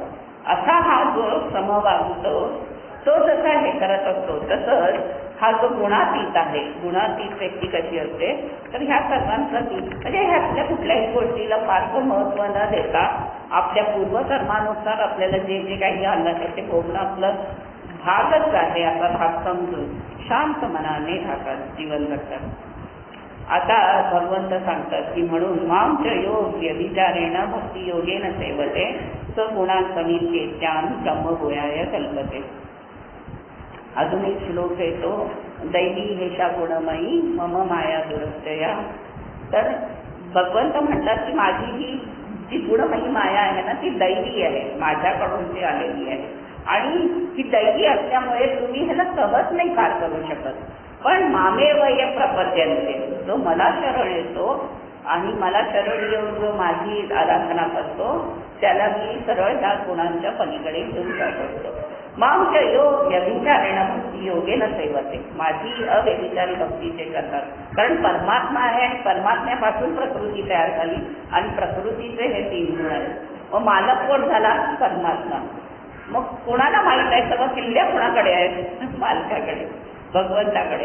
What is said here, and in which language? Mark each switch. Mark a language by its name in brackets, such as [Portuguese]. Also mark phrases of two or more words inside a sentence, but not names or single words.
[Marathi] असा हा जो समवागतो तो जसा हे करत असतो तसंच हा जो गुणातीत आहे, गुणातीत व्यक्ती कशी असते तर ह्या सर्वांप्रती म्हणजे ह्यातल्या कुठल्याही गोष्टीला फारसं महत्त्व न देता आपल्या पूर्वकर्मानुसार आपल्याला जे जे काही आलं ते भोगणं आपलं भागच आहे असा भाग समजून शांत मनाने जीवन जगतात. आता भगवंत सांगतात की म्हणून [Sanskrit] मांच योग व्यभिचारेण भक्ती योगेन सेवते स गुणांसमीत्येत्यान ब्रह्मभूयाय कल्पते. [Marathi] अजून एक श्लोक येतो [Sanskrit] दैवी हेषा गुणमयी मम माया दुरत्यया. [Marathi] तर भगवंत म्हणतात की माझी ही जी गुणमयी माया आहे ना ती दैवी आहे, माझ्याकडून ती आलेली आहे आणि ही दैवी असल्यामुळे तुम्ही ह्याला सहज नाही पार करू शकत. [Sanskrit] पण मामेव ये प्रपद्यन्ते, [Marathi] जो मला शरण येतो आणि मला शरण येऊन जो माझी आराधना करतो त्याला मी सरळ त्या गुणांच्या पलीकडे घेऊन जात असतो. [Sanskrit] मांच योग व्यभिचारेण भक्ती योगेन सेवते, [Marathi] माझी अव्यभिचारी भक्ती ते करतात. कारण परमात्मा आहे आणि परमात्म्यापासून प्रकृती तयार झाली आणि प्रकृतीचे हे 3 गुण आहेत. मग मालक कोण झाला परमात्मा. मग कोणाला माहीत आहे सगळं किल्ल्या कोणाकडे आहेत मालकाकडे. भगवंताकडे.